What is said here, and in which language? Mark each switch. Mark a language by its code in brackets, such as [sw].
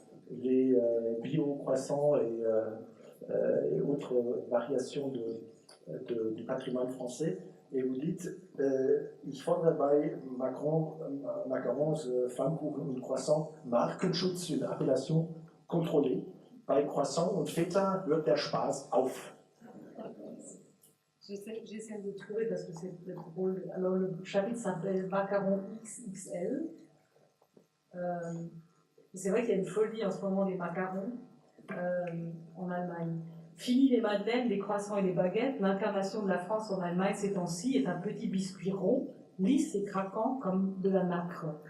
[fr] les bio-croissants et autres variations du patrimoine français, et vous dites, [de] ich fordere bei Macarons, Flammkuchen und Croissant Markenschutz, [fr] une appellation contrôlée. [de] Bei Croissant und Feta hört der Spaß auf. [fr] J'essaie de trouver parce que c'est peut-être drôle. Alors le chapitre s'appelle Macaron XXL. C'est vrai qu'il y a une folie en ce moment des macarons en Allemagne. Fini les madeleines, les croissants et les baguettes, l'incarnation de la France en Allemagne ces temps-ci est un petit biscuit rond, lisse et craquant comme de la nacre.